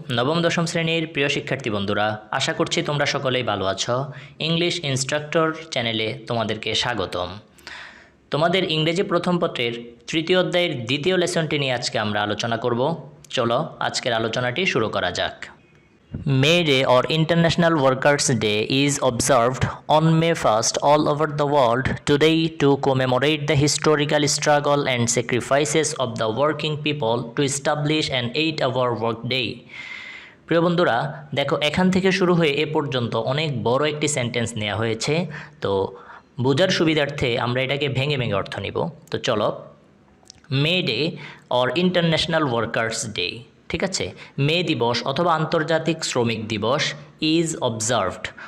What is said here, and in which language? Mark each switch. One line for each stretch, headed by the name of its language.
Bangla: নবম দশম শ্রেণীর প্রিয় শিক্ষার্থী বন্ধুরা, আশা করছি তোমরা সকলেই ভালো আছো। ইংলিশ ইনস্ট্রাক্টর চ্যানেলে তোমাদেরকে স্বাগতম। তোমাদের ইংরেজি প্রথম পত্রের তৃতীয় অধ্যায়ের দ্বিতীয় লেসনটি নিয়ে আজকে আমরা আলোচনা করব। চলো আজকের আলোচনাটি শুরু করা যাক।
English: May Day or International Workers' Day is observed on May 1st all over the world today to commemorate the historical struggle and sacrifices of the working people to establish an 8-hour workday.
Bangla: প্রিয় বন্ধুরা, দেখো এখান থেকে শুরু হয়ে এ পর্যন্ত অনেক বড় একটি সেন্টেন্স নেওয়া হয়েছে। তো বোঝার সুবিধার্থে আমরা এটাকে ভেঙে ভেঙে অর্থ নিব। তো চলো,
English: May Day or International Workers Day,
Bangla: ঠিক আছে, মে দিবস অথবা আন্তর্জাতিক শ্রমিক দিবস
English: Is observed.